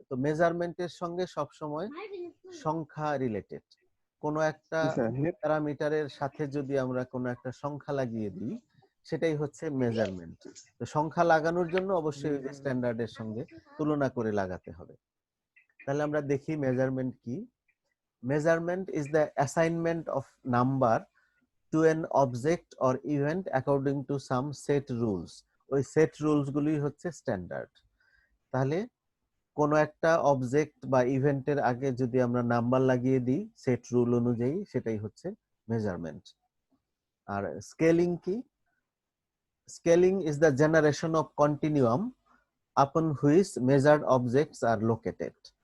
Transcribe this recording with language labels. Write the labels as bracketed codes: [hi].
[bn] তো মেজারমেন্টের সঙ্গে সবসময় সংখ্যা রিলেটেড। কোনো একটা প্যারামিটারের সাথে যদি আমরা কোনো একটা সংখ্যা লাগিয়ে দিই, সেটাই হচ্ছে মেজারমেন্ট। তো সংখ্যা লাগানোর জন্য অবশ্যই স্ট্যান্ডার্ডের সঙ্গে তুলনা করে লাগাতে হবে। তাহলে আমরা দেখি মেজারমেন্ট কি। [en] Measurement is the assignment of number to an object or event according to some set rules. [bn] ওই সেট রুলস গুলি হচ্ছে স্ট্যান্ডার্ড। তাহলে কোন একটা অবজেক্ট বা ইভেন্টের আগে যদি আমরা নাম্বার লাগিয়ে দিই সেট রুল অনুযায়ী, সেটাই হচ্ছে মেজারমেন্ট। আর স্কেলিং কি? [en] Scaling is the generation of continuum upon which measured objects are located.